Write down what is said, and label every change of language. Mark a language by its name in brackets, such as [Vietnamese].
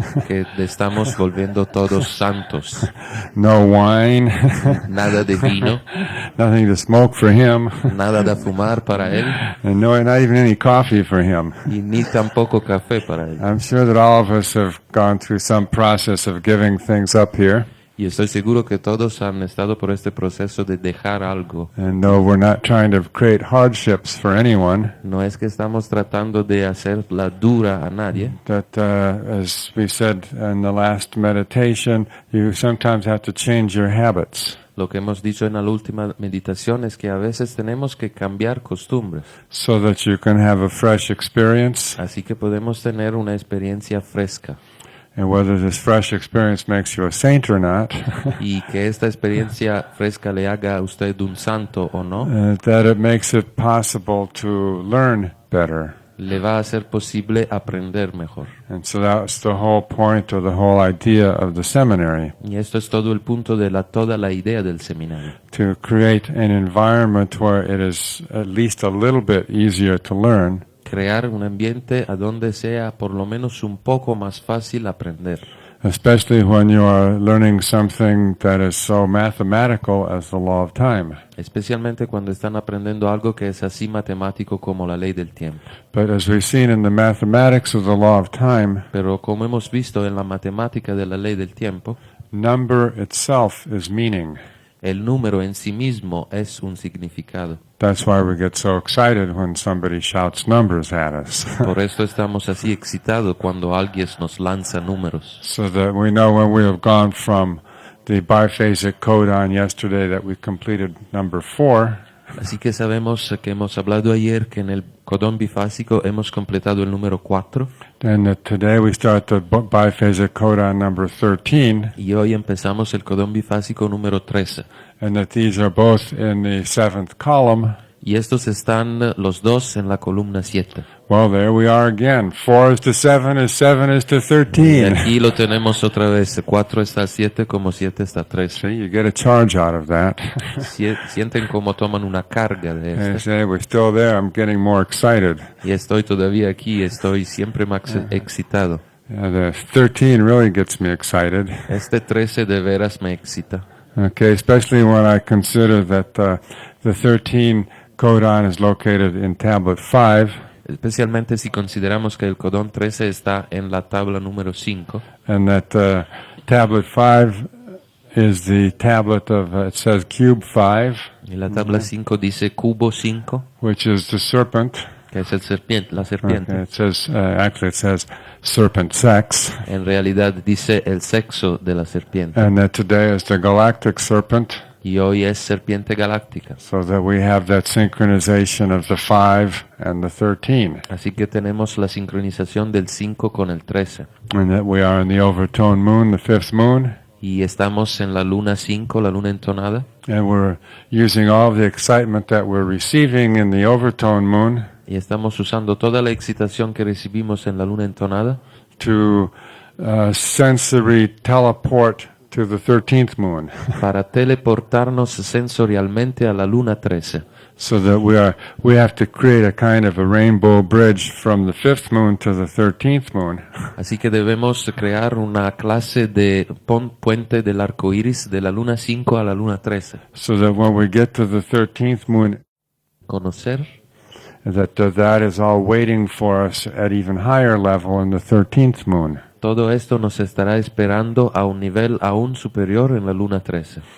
[Spanish] que estamos volviendo todos santos. [English] No wine, [Spanish] Nada de vino, [English] nothing to smoke for him, [Spanish] nada de fumar para él, [English] and not even any coffee for him. [Spanish] y ni tampoco café para él. [English] I'm sure that all of us have gone through some process of giving things up here. [Spanish] Y estoy seguro que todos han estado por este proceso de dejar algo. [English] And though we're not trying to create hardships for anyone, [Spanish] No es que estamos tratando de hacerla dura a nadie, [English] that as we said in the last meditation, you sometimes have to change your habits [Spanish] lo que hemos dicho en la última meditación es que a veces tenemos que cambiar costumbres, [English] so that you can have a fresh experience. [Spanish] así que podemos tener una experiencia fresca. [English] And whether this fresh experience makes you a saint or not, [Spanish] Y que esta experiencia fresca le haga a usted un santo o no, [English] that it makes it possible to learn better. [Spanish] le va a ser posible aprender mejor. [English] And so that's the whole point or the whole idea of the seminary, [Spanish] Y esto es todo el punto de toda la idea del seminario. [English] to create an environment where it is at least a little bit easier to learn, [Spanish] Crear un ambiente a donde sea por lo menos un poco más fácil aprender. [English] especially when you are learning something that is so mathematical as the law of time. [Spanish] Especialmente cuando están aprendiendo algo que es así matemático como la ley del tiempo. [English] But as we've seen in the mathematics of the law of time, [Spanish] Pero como hemos visto en la matemática de la ley del tiempo, [English] number itself is meaning. [Spanish] el número en sí mismo es un significado. [English] That's why we get so excited when somebody shouts numbers at us. [Spanish] Por esto estamos así excitados cuando alguien nos lanza números. [English] So that we know when we have gone from the biphasic codon yesterday that we completed number 4, [Spanish] Así que sabemos que hemos hablado ayer que en el codón bifásico hemos completado el número 4 [English] and that today we start the biphasic codon number 13, [Spanish] y hoy empezamos el codón bifásico número 13. [English] and that these are both in the 7th column. [Spanish] Y estos están los dos en la columna 7. [English] Well, there we are again. 4 is to 7 as 7 is to [Spanish] Y [English] 13. [Spanish] aquí lo tenemos otra vez. 4 está a 7 como 7 está a 13. [English] See, you get a charge out of that. [Spanish] Sienten como toman una carga de [English] And you [Spanish] esto. [English] say, we're still there. I'm getting more excited. [Spanish] Y estoy todavía aquí, estoy siempre más excitado. [English] The 13 really gets me excited. [Spanish] Este 13 de veras me excita. [English] Okay, especially when I consider that the 13 codon is located in tablet 5. [Spanish] Especialmente si consideramos que el codón 13 está en la tabla número 5. [English] And that tablet 5 is the tablet of, it says cube 5. [Spanish] Y la tabla 5 dice cubo 5, [English] Which is the serpent. [Spanish] que es el la serpiente. [English] Okay, it says, actually it says serpent sex. [Spanish] En realidad dice el sexo de la serpiente. [English] And that today is the galactic serpent. [Spanish] Y hoy es serpiente galáctica. [English] So that we have that synchronization of the 5 and the 13. [Spanish] Así que tenemos la sincronización del 5 con el 13. [English] And that we are in the overtone moon, the 5th moon. [Spanish] Y estamos en la luna 5, la luna entonada. [English] And we're using all the excitement that we're receiving in the overtone moon [Spanish] Y estamos usando toda la excitación que recibimos en la luna entonada [English] to sensory teleport to the 13th moon. [Spanish] para teleportarnos sensorialmente a la luna 13. [English] So that we have to create a kind of a rainbow bridge from the 5th moon to the 13th moon. [Spanish] Así que debemos crear una clase de puente del arco iris de la luna 5 a la luna 13. [English] So that when we get to the 13th moon, [Spanish] Conocer [English] that is all waiting for us at even higher level in the 13th moon. [Spanish] todo esto nos estará esperando a un nivel aún superior en la luna 13.